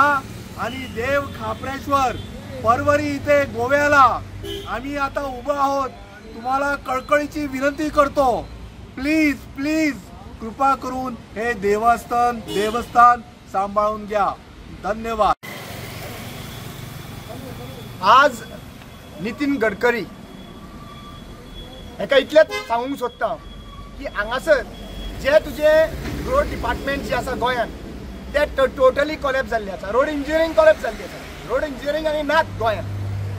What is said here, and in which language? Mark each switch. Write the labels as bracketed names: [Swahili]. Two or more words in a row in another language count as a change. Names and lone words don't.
[Marathi] आणि देव खापरेश्वर पर्वरी इथे गोव्याला आम्ही आता उभं आहोत. तुम्हाला कळकळीची विनंती करतो, [English] please please [Marathi] कृपा करून हे देवस्थान सांभाळून घ्या. धन्यवाद. [Konkani] आज नितीन गडकरी हेका इतलेंच सांगूंक सोदता की हांगासर जे तुझे [English] road department [Konkani] जे आसा गोंयांत ते [English] totally collapse [Konkani] जाल्ले आसा. [English] road engineering collapse [Konkani] जाल्ली आसा. [English] road engineering [Konkani] आनी नात गोंयांत.